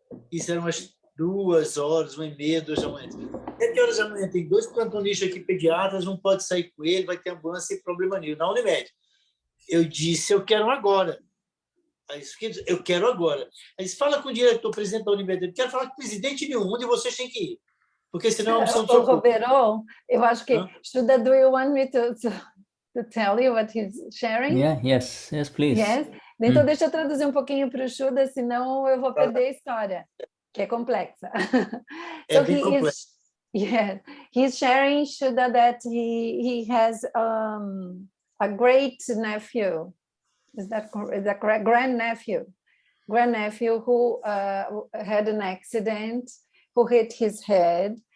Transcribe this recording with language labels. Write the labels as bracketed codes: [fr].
[pt] Isso eram umas 2 horas, 1h30, 2 da manhã. 7 horas da manhã, tem 2 plantonistas aqui pediatras, um pode sair com ele, vai ter ambulância sem problema nenhum, na Unimed. Eu disse, eu quero agora. Aí disse, eu quero agora. Aí disse, fala com o diretor, presidente da Unimed. Eu quero falar com o presidente nenhum, onde vocês têm que ir. Porque senão é uma missão de socorro. Roberto, eu acho que... [en] Shuddha, do you want me to tell you what he's sharing? Yeah, yes, please. Yes? [pt] Então, deixa eu traduzir um pouquinho para o Shuddha, senão eu vou perder a história, que é complexa. É bem complexo. [en] Yes, he's sharing, Shuddha, that he has a great nephew. Is that correct? Grandnephew who had an accident, who hit his head.